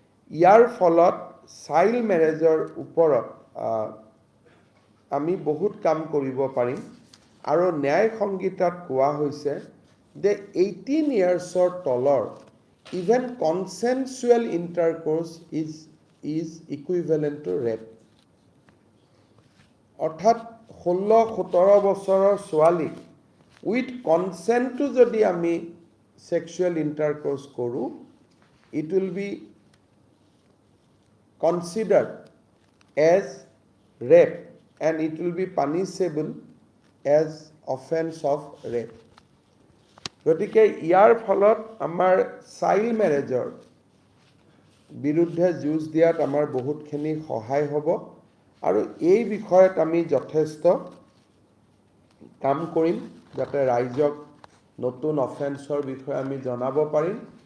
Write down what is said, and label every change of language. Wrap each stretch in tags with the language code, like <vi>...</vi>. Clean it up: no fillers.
<as>ইয়াৰ ফলত চাইল্ড মেৰেজৰ ওপৰত আমি বহুত কাম কৰিব পাৰিম, আৰু ন্যায় সংহিতাত কোৱা হৈছে যে 18 ইয়াৰ্ছৰ তলৰ</as> <en>Even consensual intercourse is equivalent to rape.</en> <as>অৰ্থাৎ 16-17 বছৰৰ ছোৱালীক উইথ কনচেণ্টটো যদি আমি সেক্সুৱেল ইণ্টাৰকোৰ্স কৰোঁ,</as> <en>it will be considered as rape and it will be punishable as offense of rape.</en> <as>গতিকে ইয়াৰ ফলত আমাৰ চাইল্ড মেৰেজৰ বিৰুদ্ধে যুঁজ দিয়াত আমাৰ বহুতখিনি সহায় হ'ব, আৰু এই বিষয়ত আমি যথেষ্ট কাম কৰিম যাতে ৰাইজক নতুন অফেন্সৰ বিষয়ে আমি জনাব পাৰিম।</as>